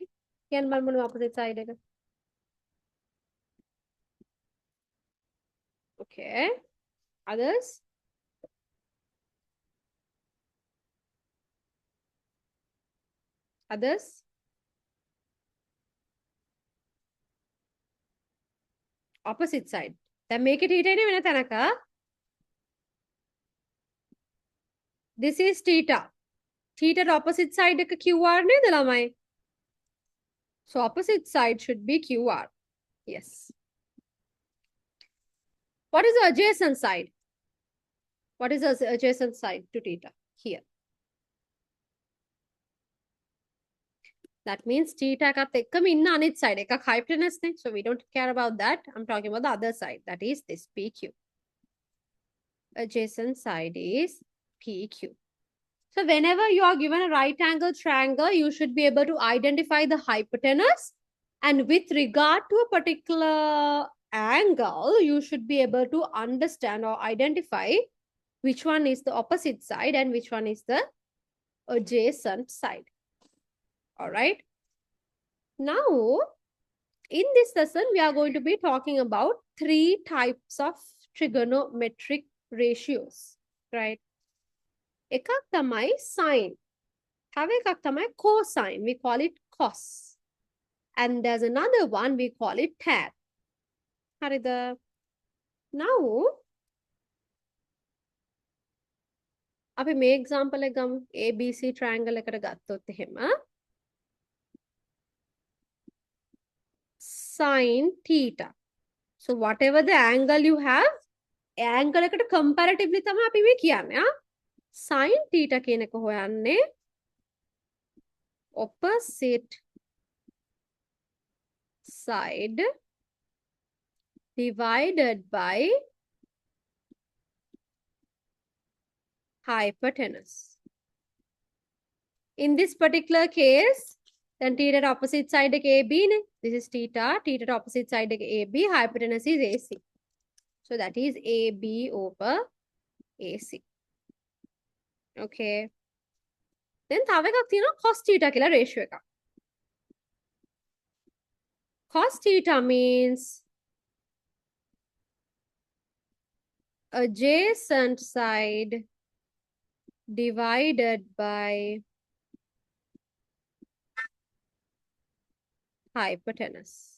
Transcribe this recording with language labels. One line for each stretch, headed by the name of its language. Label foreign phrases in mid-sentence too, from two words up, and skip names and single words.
Sinhala: Can බලමු
English: opposite side
Sinhala: එක. Okay.
English: Others? Others? Opposite side. Then make it theta
Sinhala: වෙන තැනක.
English: This is theta. Theta opposite side
Sinhala: එක QR නේද ළමයි?
English: So opposite side should be QR. Yes. What is the adjacent side? What is the adjacent side to theta? Here. That means theta
Sinhala: එකත් එක්කම ඉන්න අනිත් side එකක් hypotenuse නේ.
English: So we don't care about that. I'm talking about the other side. That is this PQ. Adjacent side is PQ. So whenever you are given a right angle triangle, you should be able to identify the hypotenuse. And with regard to a particular angle, you should be able to understand or identify which one is the opposite side and which one is the adjacent side. All right. Now, in this lesson, we are going to be talking about 3 types of trigonometric ratios. Right.
Sinhala: එකක් තමයි sine. තව එකක් තමයි cosine.
English: We call it cos. And there's another one, we call it tan.
Sinhala: හරිද? Now, අපි මේ example එක ගමු. ABC triangle එකට ගත්තොත් එහෙම.
English: Sine theta. So whatever the angle you have, angle එකට comparatively
Sinhala: තමයි අපි මේ කියන්නේ.
English: Sine theta
Sinhala: කියන එක හොයන්නේ
English: opposite side divided by hypotenuse. In this particular case, then theta opposite side
Sinhala: එක AB නේ.
English: This is theta. Theta opposite side එක AB. Hypotenuse is AC. So that is AB over AC. Okay. Then
Sinhala: තව එකක් තියෙනවා
English: cos theta
Sinhala: කියලා ratio එකක්.
English: Cos theta means adjacent side divided by hypotenuse.